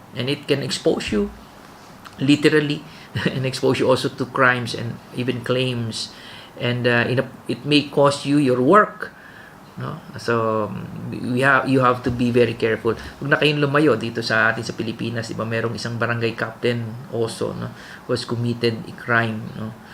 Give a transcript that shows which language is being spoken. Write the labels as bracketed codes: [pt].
[en] And it can expose you literally and expose you also to crimes and even claims, and it may cost you your work, no? So you have to be very careful. [tl] Huwag na kayong lumayo dito sa atin sa Pilipinas, diba? [en] Merong isang barangay captain also, no, who has committed a crime, no?